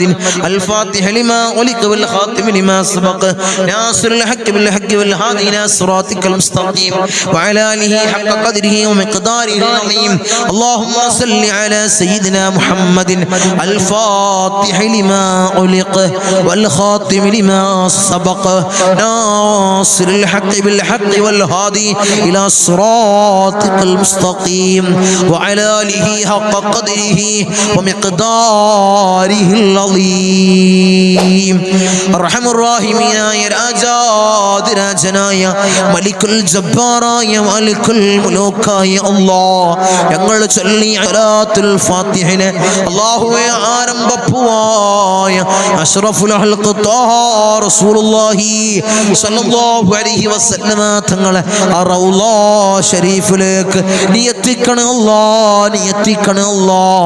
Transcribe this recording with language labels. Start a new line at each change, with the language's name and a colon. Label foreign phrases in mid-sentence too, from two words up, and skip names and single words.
Arabic: الفاتح لما ولق والخاتم لما سبق ناصر الحق بالحق والهادي إلى صراطك المستقيم وعلى آله حق قدره ومقداره العظيم اللهم صل على سيدنا محمد الفاتح لما أغلق والخاتم لما سبق ناصر الحق بالحق والهادي إلى صراطك المستقيم وعلى آله حق قدره ومقداره العظيم أرحم الراحمين يا
Malayalam: രാജാതിരാജനായ മലിക്കുൽ ജബ്ബാറായ മലിക്കുൽ മുലൂക്കായ അല്ലാഹ് ഞങ്ങൾ ചൊല്ലി സലാത്തുൽ ഫാത്തിഹയിലെ അല്ലാഹുവേ ആരംഭപ്പുവായ
Arabic: أشرف الخلق طه رسول الله صلى الله عليه وسلم
Malayalam: തങ്ങളെ റൗള ശരീഫിലേക്ക് നീ എത്തിക്കണേ അല്ലാഹ്, നീ എത്തിക്കണേ അല്ലാഹ്.